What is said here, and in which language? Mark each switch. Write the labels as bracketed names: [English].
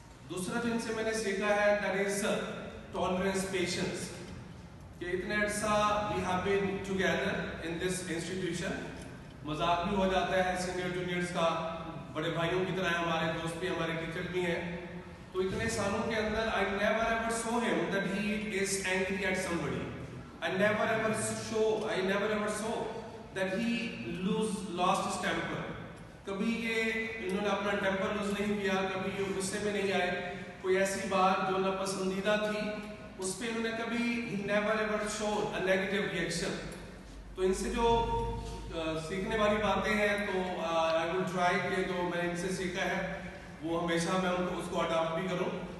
[Urdu] دوسرا جو ان سے میں نے سیکھا ہے [English] That is tolerance, patience. [Urdu] کہ اتنے عرصہ [English] we have been together in this institution, [Urdu] مذاق بھی ہو جاتا ہے سینئر جونیئرس کا, بڑے بھائیوں کی طرح ہمارے دوست بھی ہمارے ٹیچر بھی ہیں. تو اتنے سالوں کے اندر [English] I never ever saw him that he is angry at somebody. I never ever saw that he lost his temper. [Urdu] کبھی یہ انہوں نے اپنا ٹیمپر لوز نہیں کیا, کبھی یہ غصے میں نہیں آئے. کوئی ایسی بات جو ناپسندیدہ تھی اس پہ انہوں نے کبھی [English] he never ever showed a negative reaction. [Urdu] تو ان سے جو سیکھنے والی باتیں ہیں تو [English] I will try [Urdu] کہ جو میں ان سے سیکھا ہے وہ ہمیشہ میں ان کو اس کو اڈاپٹ بھی کروں.